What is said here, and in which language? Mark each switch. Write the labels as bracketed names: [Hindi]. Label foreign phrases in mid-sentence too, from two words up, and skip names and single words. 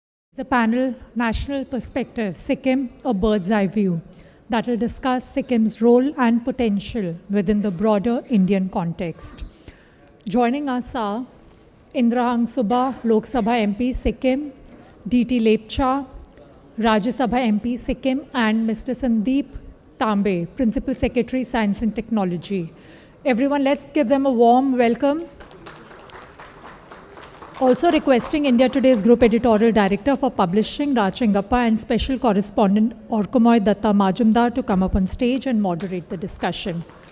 [English] The panel, National Perspective, Sikkim, a Bird's Eye View, that will discuss Sikkim's role and potential within the broader Indian context. Joining us are Indrahang Subha, Lok Sabha MP, Sikkim, D.T. Lepcha, Rajya Sabha MP, Sikkim, and Mr. Sandeep Tambe, Principal Secretary, Science and Technology. Everyone, let's give them a warm welcome. Also requesting India Today's Group Editorial Director for Publishing, Raj Chingappa, and Special Correspondent Orkamoy Datta Majumdar to come up on stage and moderate the discussion.